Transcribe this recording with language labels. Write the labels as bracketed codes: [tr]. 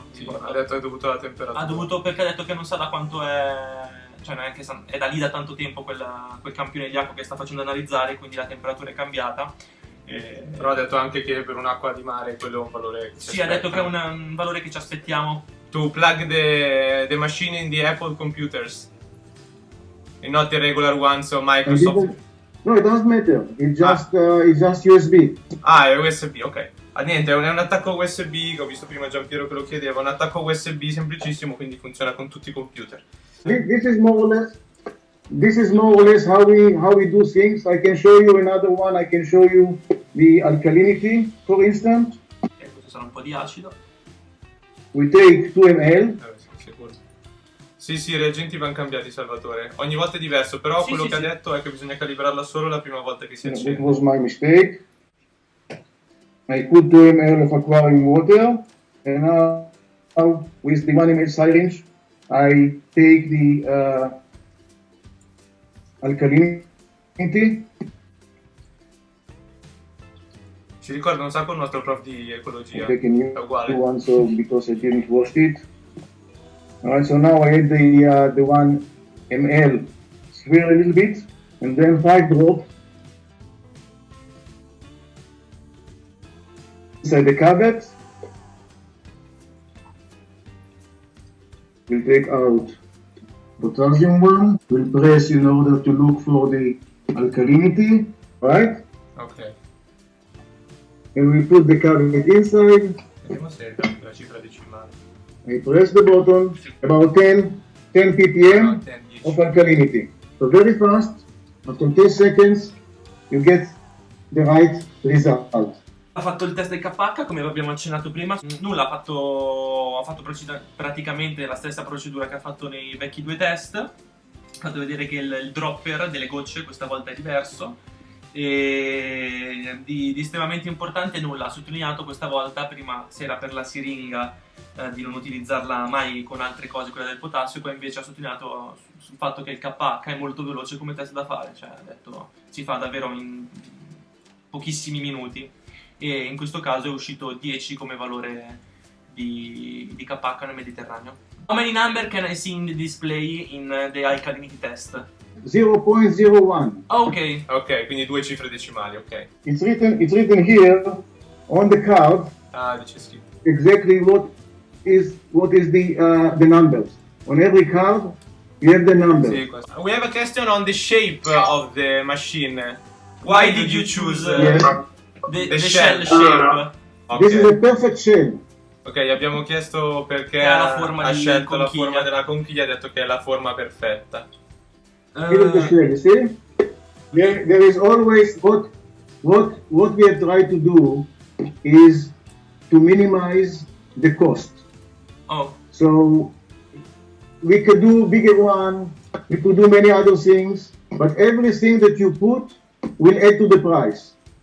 [it] Sì, ha detto che è dovuto alla temperatura. Ha dovuto, perché ha detto che non sa da quanto è, cioè non è che è da lì da tanto tempo quel campione di acqua che sta facendo analizzare, quindi la temperatura è cambiata. Però ha detto anche che per un'acqua di mare quello è un valore che sì, ha detto che è un valore che ci aspettiamo. [en] To plug the machine in the Apple computers and not the regular ones of Microsoft. No, it doesn't matter. It's just USB. [it] Ah, è USB, ok. Niente, è un attacco USB, che ho visto prima Giampiero che lo chiedeva, un attacco USB semplicissimo, quindi funziona con tutti i computer. [en] This is more or less how we do things. I can show you another one. I can show you the alkalinity, for instance. [it] Questo sarà un po' di acido. [en] We take 2 ml. [it] Sicuro. Sì, i reagenti vanno cambiati, Salvatore. Ogni volta è diverso, però sì, quello sì, che ha detto è che bisogna calibrarla solo la prima volta che si accende. [en] That was my mistake. I put 2 ml of aquarium water, and now with the 1 ml syringe, I take the alkalinity. [it] Ci ricorda un sacco il nostro prof di ecologia. [en] I take a new [it] È uguale. [en] one, so because I didn't wash it. Alright, so now I add the 1 ml, swirl a little bit, and then 5 drops inside the cuvette. We'll take out potassium one. We'll press in order to look for the alkalinity, right? Ok. And we put the cabinet inside. [it] Vediamo se è la cifra decimale. [en] I press the button, about 10 ppm of alkalinity. So very fast, after 10 seconds, you get the right result. [it] Ha fatto il test del KH, come abbiamo accennato prima. Nulla, ha fatto praticamente la stessa procedura che ha fatto nei vecchi 2 test. Ha fatto vedere che il dropper delle gocce questa volta è diverso. E di estremamente importante nulla, ha sottolineato questa volta, prima se era per la siringa, di non utilizzarla mai con altre cose, quella del potassio, poi invece ha sottolineato sul fatto che il KH è molto veloce come test da fare, cioè ha detto si fa davvero in pochissimi minuti, e in questo caso è uscito 10 come valore di KH nel Mediterraneo. [en] How many number can I see in the display in the alkalinity test? 0.01. Ok. [it] Ok, quindi 2 cifre decimali, ok. [en] It's written here on the card [it] Ah, dice scritto. [en] exactly what is the numbers. On every card you have the numbers. [it] Sì, questo. [en] We have a question on the shape of the machine. Why did you choose Yes. the shell shape? This is Ok, a perfect shell. [it] ok, gli abbiamo chiesto perché Che ha la forma ha di scelto la conchiglia. forma della conchiglia, ha detto che è la forma perfetta. [en] Here is the shell. You see, there is always what we have tried to do is to minimize the cost. Oh, So we could do bigger one, we could do many other things, but everything that you put will add to the price.